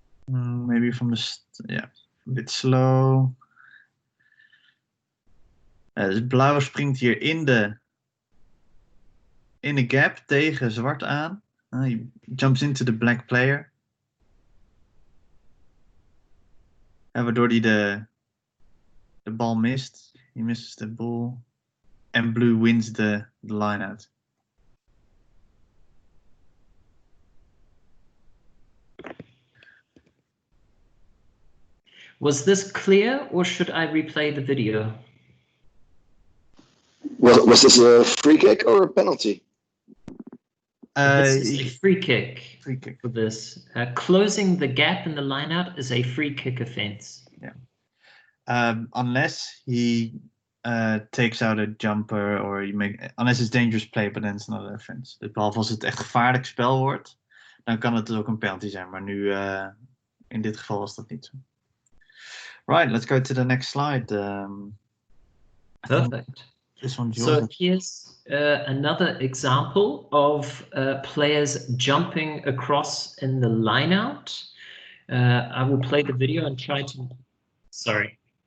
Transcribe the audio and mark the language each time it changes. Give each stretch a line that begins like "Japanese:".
English: Maybe from a bit slow.
Dutch: Dus blauw springt hier in de gap tegen zwart aan.
English: He jumps into the black player.
Dutch: Waardoor hij de bal mist.
English: He misses the ball. And blue wins the line out. Was this clear or should I replay the video? Was this a free kick or a penalty? This is a free kick. Free kick. For this. Closing the gap in the line-out is a free kick offense. Yeah. Unless he takes out a jumper or unless it's dangerous play, but then it's not an offense.
Dutch: Dus behalve als het echt gevaarlijk spel wordt, dan kan het dus ook een penalty zijn. Maar nu, in dit geval was dat niet zo.
English: Right, let's go to the next slide. Perfect. This one, So here's another example of players jumping across in the line-out. I will play the video and try to... Sorry.